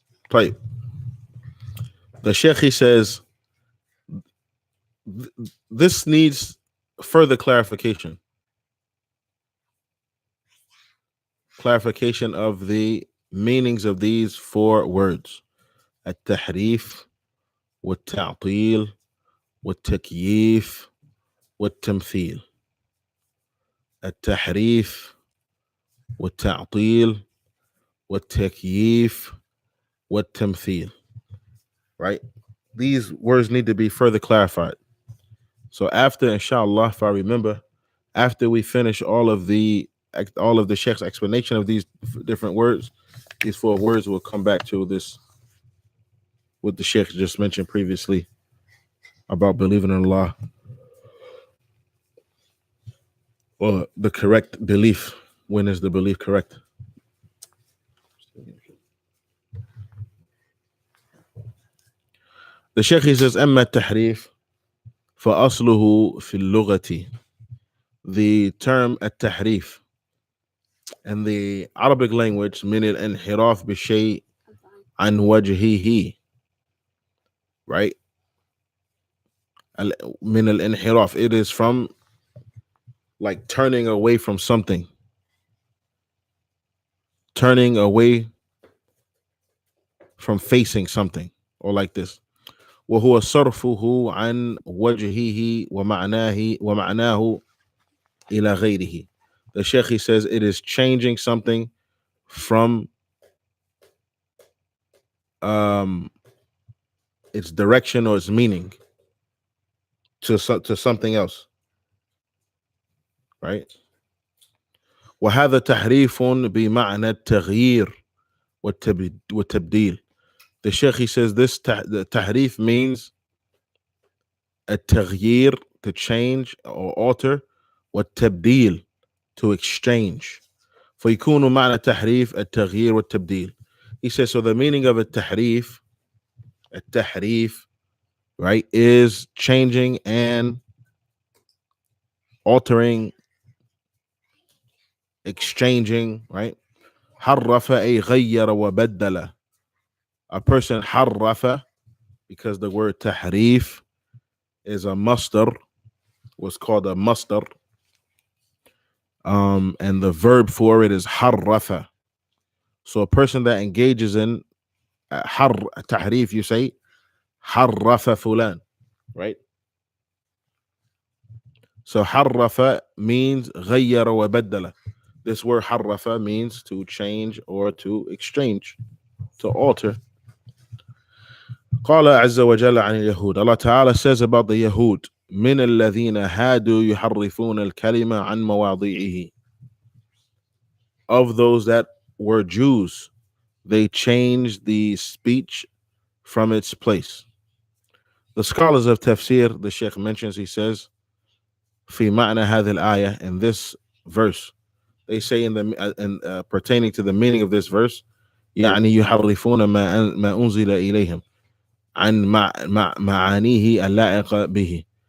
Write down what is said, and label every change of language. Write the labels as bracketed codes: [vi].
[en] Right. The Sheikh, he says, this needs further clarification. Clarification of the meanings of these four words: [ar] التحريف والتعطيل والتكييف والتمثيل. التحريف والتعطيل والتكييف والتمثيل. [en] Right? These words need to be further clarified. So after, inshallah, if I remember, after we finish all of the Sheikh's explanation of these different words, these four words, will come back to this, what the Sheikh just mentioned previously about believing in Allah, or the correct belief. When is the belief correct? The Sheikh, he says, [ar] أما التحريف فأصله في اللغة. [en] The term التحريف in the Arabic language [ar] من الانحراف بشيء عن وجهه. [en] Right? [ar] من الانحراف, [en] it is from like turning away from something, turning away from facing something, or like this. [ar] وهو صرفه عن وجهه ومعناه إلى غيره. [en] The Sheikh, he says, it is changing something from its direction or its meaning to something else. Right? [ar] وهذا تحريف بمعنى التغيير والتبديل. [en] The Sheikh, he says, this the tahrif means a taghyir, to change or alter, والتبديل, to exchange. [ar] فيكون معنى التحريف التغيير والتبديل. [en] He says, so the meaning of a tahrif, right, is changing and altering, exchanging, right? [ar] حرف أي غير وبدل. [en] A person حرف, because the word tahrif is a masdar, what's called a masdar, and the verb for it is harrafa. So a person that engages in tahrif, you say harrafa fulan, right? So harrafa means ghayyara wa baddala. This word harrafa means to change or to exchange, to alter. [ar] قال عز وجل عن اليهود. [en] Allah Ta'ala says about the Yahud, [ar] من الذين هادوا يحرفون الكلمة عن مواضيعه. [en] Of those that were Jews, they changed the speech from its place. The scholars of tafsir, the Sheikh mentions, he says, [ar] في معنى هذه الآية, [en] in this verse, they say pertaining to the meaning of this verse, [ar] يعني يحرفون ما أنزل إليهم عن معانيه اللائقة به.